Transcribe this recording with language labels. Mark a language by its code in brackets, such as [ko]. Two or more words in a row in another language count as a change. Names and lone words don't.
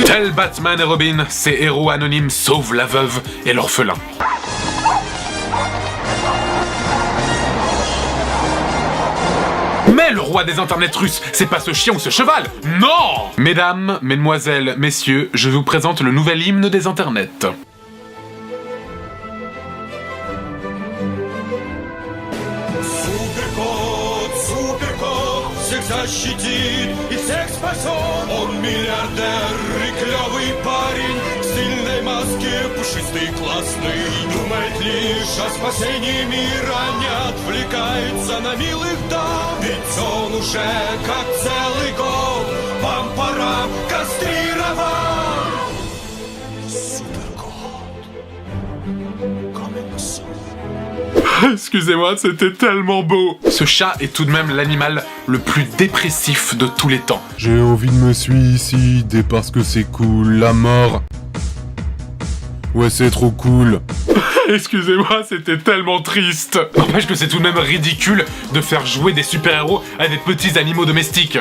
[fr] Tel Batman et Robin, ces héros anonymes sauvent la veuve et l'orphelin. Mais le roi des internets russes, c'est pas ce chien ou ce cheval, non! Mesdames, mesdemoiselles, messieurs, je vous présente le nouvel hymne des internets. [ru] Защитит и всех спасет. Он миллиардер и клевый парень, в стильной маске, пушистый, классный. Думает лишь о спасении мира, не отвлекается на милых дам. Ведь он уже как целый год пам-парам кастрирован. Суперкот. [en] Coming soon. [fr] Excusez-moi, c'était tellement beau. Ce chat est tout de même l'animal le plus dépressif de tous les temps. J'ai envie de me suicider parce que c'est cool, la mort. Ouais, c'est trop cool. Excusez-moi, c'était tellement triste. N'empêche que c'est tout de même ridicule de faire jouer des super-héros à des petits animaux domestiques.